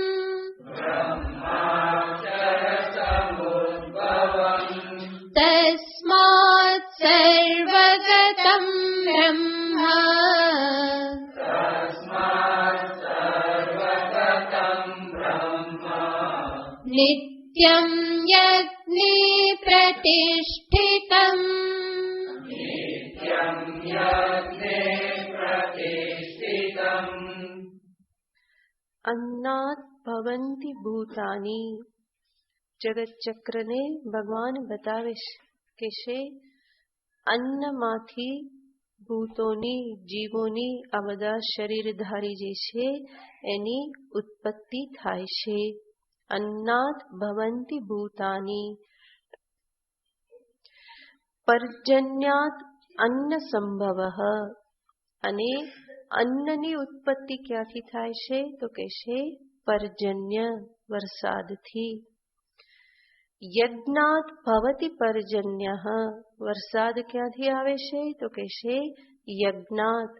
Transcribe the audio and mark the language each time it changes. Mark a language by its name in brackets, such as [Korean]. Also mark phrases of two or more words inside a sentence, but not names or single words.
[Sanskrit] तस्मात् सर्वगतं ब्रह्म नित्यं यज्ञे प्रतिष्ठितम्. अन्नात् भवन्ति भूतानि. [Gujarati] જગત ચક્રને ભગવાન બતાવે કે છે અન્નમાંથી ભૂતોની, જીવોની, આ બધા શરીરધારી જે છે એની ઉત્પત્તિ થાય છે. [Sanskrit] अन्नात् भवन्ति भूतानि पर्जन्यात् अन्न संभवः. [Gujarati] અને અન્નની ઉત્પત્તિ ક્યાંથી થાય છે? તો કે છે પર્જન્ય, વરસાદથી. [Sanskrit] યજ્ઞાત ભવતિ પર્જન્યઃ. [Gujarati] વરસાદ ક્યાંથી આવે છે? તો કે છે યજ્ઞાત.